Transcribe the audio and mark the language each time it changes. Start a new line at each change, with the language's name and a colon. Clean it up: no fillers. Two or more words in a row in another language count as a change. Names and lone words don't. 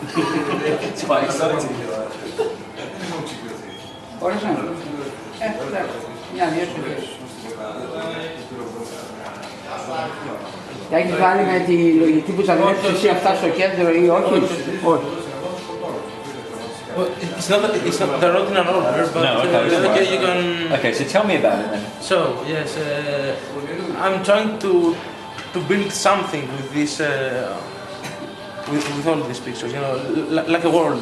Greek: Μπορείς να μια-δύο στιγμές. Τα έχεις βάλει με τη λογική που θα βλέπεις εσύ αυτά στο κέντρο ή όχι? Όχι.
English: It's not they're not in an order, but no, okay, you can. Okay, so tell me about it then. So yes, I'm trying to build something with this, with all these pictures. You know, like a world.